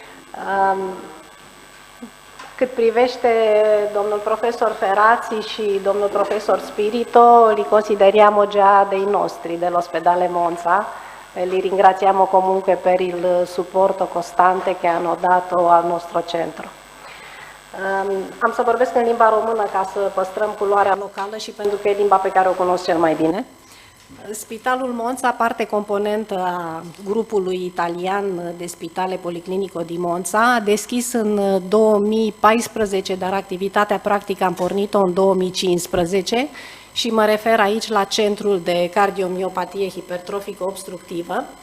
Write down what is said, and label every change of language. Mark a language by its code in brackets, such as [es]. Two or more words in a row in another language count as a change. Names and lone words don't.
[ro] Cât privește domnul profesor Ferrazi și domnul profesor Spirito, [it] li consideriamo già dei nostri dell'ospedale Monza e li ringraziamo comunque per il supporto costante che hanno dato al nostro centro. [ro] Am să vorbesc în limba română ca să păstrăm culoarea locală și pentru că e limba pe care o cunosc cel mai bine. Spitalul Monza, parte componentă a grupului italian de spitale Policlinico di Monza, a deschis în 2014, dar activitatea practică am pornit-o în 2015 și mă refer aici la Centrul de Cardiomiopatie Hipertrofică Obstructivă,